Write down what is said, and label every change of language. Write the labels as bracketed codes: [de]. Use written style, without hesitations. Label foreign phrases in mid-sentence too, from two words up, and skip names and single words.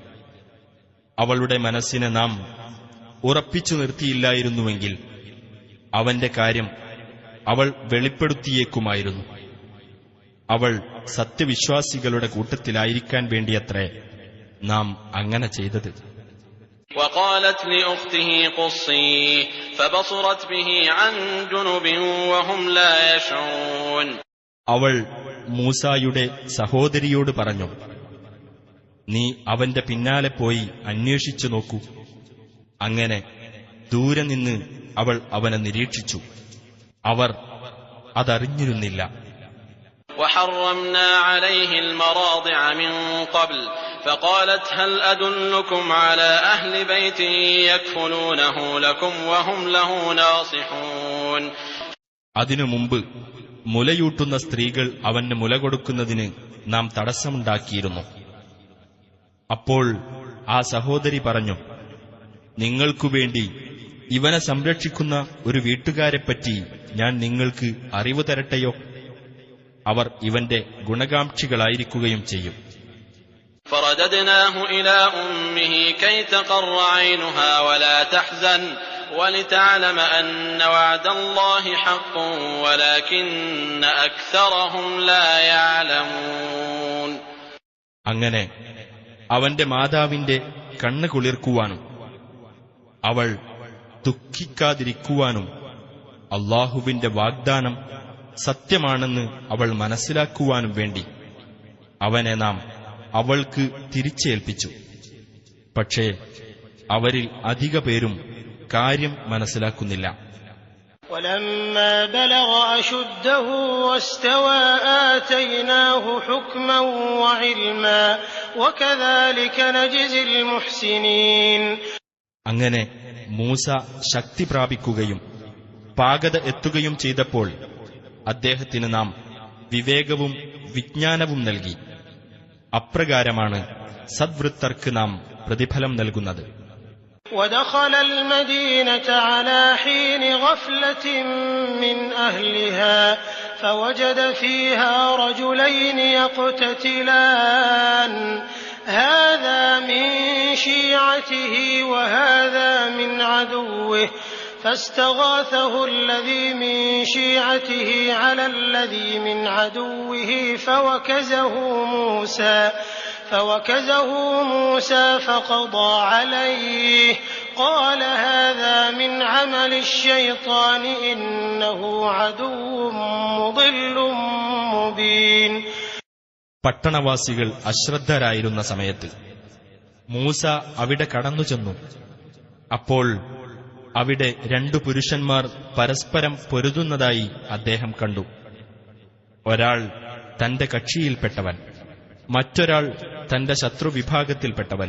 [ml] അവളുടെ മനസ്സിനെ നാം ഉറപ്പിച്ചു നിർത്തിയില്ലായിരുന്നുവെങ്കിൽ അവന്റെ കാര്യം അവൾ വെളിപ്പെടുത്തിയേക്കുമായിരുന്നു. അവൾ സത്യവിശ്വാസികളുടെ കൂട്ടത്തിലായിരിക്കാൻ വേണ്ടിയത്രേ നാം അങ്ങനെ ചെയ്തത്. [ar] وقالت لأخته قصيه فبصرت به عن جنب وهم لا يشعرون. [ml] അവൾ മൂസായുടെ സഹോദരിയോട് പറഞ്ഞു, നീ അവന്റെ പിന്നാലെ പോയി അന്വേഷിച്ചു നോക്കൂ. അങ്ങനെ ദൂരെ നിന്ന് അവൾ അവനെ നിരീക്ഷിച്ചു. അവർ അതറിഞ്ഞിരുന്നില്ല. [ar] وحرمنا عليه المراضع من قبل فقالت هل أدلكم على أهل بيت يكفلونه لكم وهم له ناصحون. [ml] അതിനു മുമ്പ് മുലയൂട്ടുന്ന സ്ത്രീകൾ അവന് മുല കൊടുക്കുന്നതിന് നാം തടസ്സമുണ്ടാക്കിയിരുന്നു. അപ്പോൾ ആ സഹോദരി പറഞ്ഞു, നിങ്ങൾക്കുവേണ്ടി ഇവനെ സംരക്ഷിക്കുന്ന ഒരു വീട്ടുകാരെപ്പറ്റി ഞാൻ നിങ്ങൾക്ക് അറിവ് തരട്ടെയോ? അവർ ഇവന്റെ ഗുണകാംക്ഷികളായിരിക്കുകയും ചെയ്യും. [ar] فرددناه إلى أمه كي تقر عينها ولا تحزن ولتعلم أن وعد الله حق ولكن أكثرهم لا يعلمون. [ml] അങ്ങനെ അവന്റെ മാതാവിന്റെ കണ്ണ് കുളിർക്കുവാനും അവൾ ദുഃഖിക്കാതിരിക്കുവാനും അല്ലാഹുവിന്റെ വാഗ്ദാനം സത്യമാണെന്ന് അവൾ മനസ്സിലാക്കുവാനും വേണ്ടി അവനെ നാം അവൾക്ക് തിരിച്ചേൽപ്പിച്ചു. പക്ഷേ അവരിൽ അധിക പേരും കാര്യം മനസ്സിലാക്കുന്നില്ല. [ar] ولما بلغ أشده واستوى آتيناه حكما وعلما وكذلك نجزي المحسنين. [ml] അങ്ങനെ മൂസ ശക്തി പ്രാപിക്കുകയും പാകത എത്തുകയും ചെയ്തപ്പോൾ അദ്ദേഹത്തിന് നാം വിവേകവും വിജ്ഞാനവും നൽകി. അപ്രകാരമാണ് സദ്വൃത്തർക്ക് നാം പ്രതിഫലം നൽകുന്നത്. [ar] ودخل المدينة على حين غفلة من أهلها فوجد فيها رجلين يقتتلان هذا من شيعته وهذا من عدوه فاستغاثه الذي من شيعته على الذي من عدوه فوكزه موسى فقضى عليه قال هذا من عمل الشيطان إنه عدو مضل مبين. [ml] പട്ടണവാസികൾ അശ്രദ്ധരായിരുന്ന സമയത്ത് മൂസ അവിടെ കടന്നുചെന്നു. അപ്പോൾ അവിടെ രണ്ടു പുരുഷന്മാർ പരസ്പരം പൊരുതുന്നതായി അദ്ദേഹം കണ്ടു. ഒരാൾ തന്റെ കക്ഷിയിൽപ്പെട്ടവൻ, മറ്റൊരാൾ തന്റെ ശത്രുവിഭാഗത്തിൽപ്പെട്ടവനും.